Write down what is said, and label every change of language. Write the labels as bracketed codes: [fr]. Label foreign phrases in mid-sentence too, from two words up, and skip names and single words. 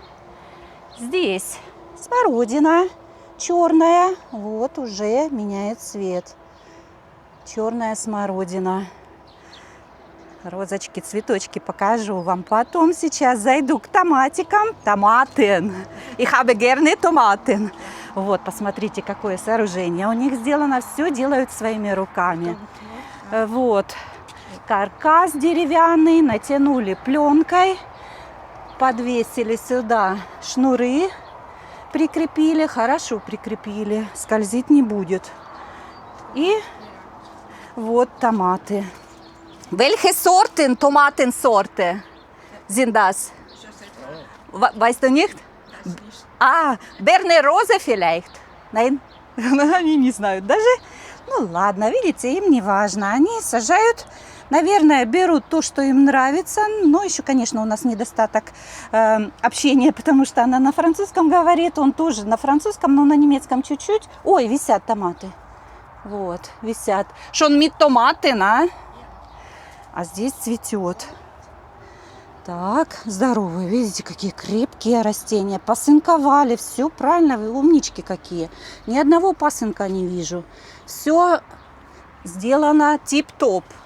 [ru] Здесь смородина черная. Вот уже меняет цвет. Черная смородина. Розочки, цветочки покажу вам потом. Сейчас зайду к томатикам. [de] Томатен. Ich habe gerne Tomaten. [ru] Вот, посмотрите, какое сооружение у них сделано. Все делают своими руками. Вот. Каркас деревянный. Натянули пленкой. Подвесили сюда шнуры. Прикрепили. Хорошо прикрепили. Скользить не будет. И вот томаты. [de] Welche Sorten Tomatensorte sind das? Weißt du nicht? А, Berner Rose vielleicht? Nein? [ru] Они не знают даже. Ну ладно, видите, им не важно. Они сажают, наверное, берут то, что им нравится. Но еще, конечно, у нас недостаток общения, потому что она на французском говорит. Он тоже на французском, но на немецком чуть-чуть. Ой, висят томаты. Вот, висят. [de] Schon mit Tomaten, [ru] а? А здесь цветет. Так, здоровые. Видите, какие крепкие растения. Посынковали. Все правильно. Вы умнички какие. Ни одного пасынка не вижу. Все сделано тип-топ.